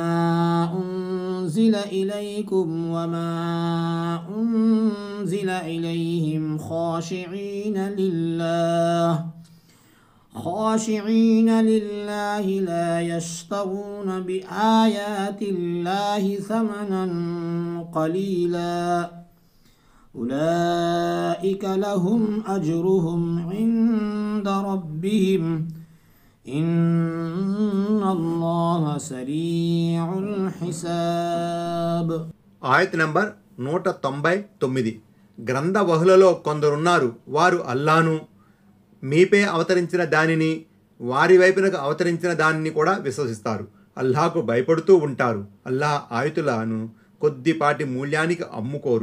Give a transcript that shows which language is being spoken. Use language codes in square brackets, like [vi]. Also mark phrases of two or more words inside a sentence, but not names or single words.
[ar] أنزل إليهم خاشعين لله لا يشترون بآيات الله ثمنا قليلا أولئك لهم أجرهم عند ربهم إن الله سريع الحساب. [te] ఆయత్ నంబర్ 199. గ్రంథవహులలో కొందరున్నారు, వారు అల్లాను, మీపై అవతరించిన దానిని, వారి వైపునకు అవతరించిన దానిని కూడా విశ్వసిస్తారు. అల్లాహకు భయపడుతూ ఉంటారు. అల్లాహ్ ఆయుతులను కొద్దిపాటి మూల్యానికి అమ్ముకోరు.